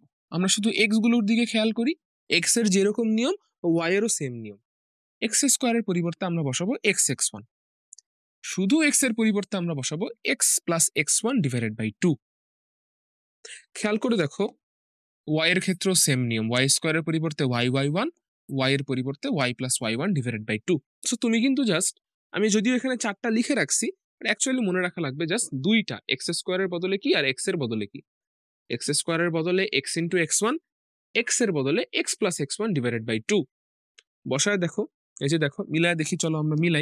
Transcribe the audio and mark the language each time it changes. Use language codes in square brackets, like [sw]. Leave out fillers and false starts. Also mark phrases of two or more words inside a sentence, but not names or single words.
[bn] আমরা শুধু x গুলোর দিকে খেয়াল করি, x এর যেরকম নিয়ম y এরও সেম নিয়ম। x² এর পরিবর্তে আমরা বসাবো x(x1), শুধু x এর পরিবর্তে আমরা বসাবো [en] x plus x1 divided by 2। [bn] খেয়াল করে দেখো, y এর ক্ষেত্রেও সেম নিয়ম, y² এর পরিবর্তে y(y1), y এর পরিবর্তে [en] y plus y1 divided by 2। [bn] সো তুমি কিন্তু জাস্ট, আমি যদিও এখানে 4টা লিখে রাখছি, অ্যাকচুয়ালি মনে রাখা লাগবে জাস্ট দুইটা, [en] x squareের [bn] বদলে কি আর এক্স এর বদলে কি। [en] x squareের [bn] বদলে [en] x into x one, এক্স [bn] এর বদলে [en] x plus x one divided by two. [bn] বসায় দেখো, এই যে দেখো, মিলায় দেখি, চলো আমরা মিলাই।